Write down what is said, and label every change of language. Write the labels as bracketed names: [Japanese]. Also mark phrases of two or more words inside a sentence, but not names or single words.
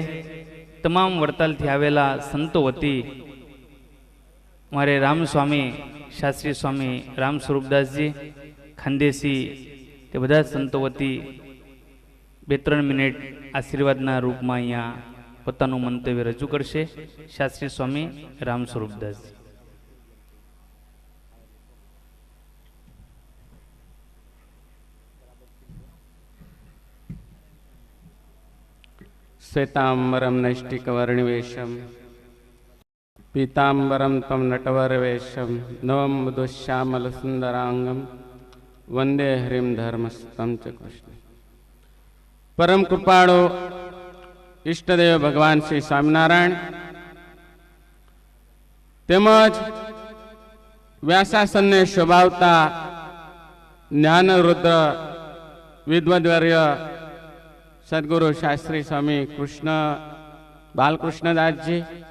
[Gujarati] તમામ વડતાલથી આવેલા સંતો વતી મારે રામસ્વામી શાસ્ત્રી સ્વામી રામ સ્વરૂપદાસજી ખાનદેશી તે બધા સંતો વતી 2-3 મિનિટ આશીર્વાદના રૂપમાં અહીંયા પોતાનું મંતવ્ય રજૂ કરશે. શાસ્ત્રી સ્વામી રામ સ્વરૂપદાસજી. [Sanskrit] श्वेतांबरम नैष्टिकवर्णिवेशम पीतांबरम तम नटवरवेशम नवम मधुश्यामल सुंदरांगम वंदे हरिम धर्मस्तम च कृष्ण. [Gujarati] પરમ કૃપાળુ ઇષ્ટદેવ ભગવાન શ્રી સ્વામિનારાયણ તેમજ વ્યાસાસનને શોભાવતા જ્ઞાનરુદ્ર વિદ્વદ્વર્ય સદગુરુ શાસ્ત્રી સ્વામી કૃષ્ણ બાલકૃષ્ણદાસજી